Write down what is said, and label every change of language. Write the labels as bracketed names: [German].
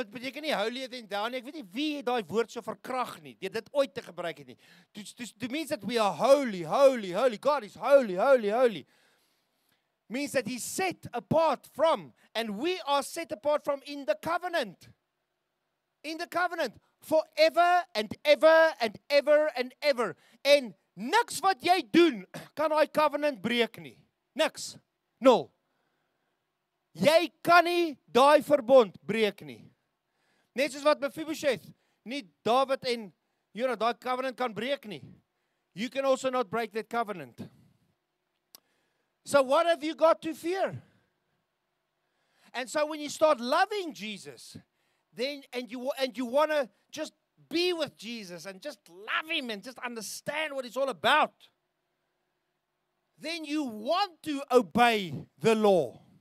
[Afrikaans] Dit beteken nie [English] holier than thou [Afrikaans] nie. Ek weet nie wie daai woord so verkrag nie. Dit ooit te gebruik het nie. [English] It means that we are holy, holy, holy. God is holy, holy, holy. Means that He's set apart from, and we are set apart from in the covenant. In the covenant. Forever and ever and ever and ever. [Afrikaans] En niks wat jy doen, kan daai covenant breek nie. Niks. Nul. Jy kan nie daai verbond breek nie. Net soos wat Mephibosheth nie David en daai covenant kan breek nie. [English] You can also not break that covenant. So what have you got to fear? And so when you start loving Jesus, then and you want to just be with Jesus and just love Him and just understand what it's all about, then you want to obey the law.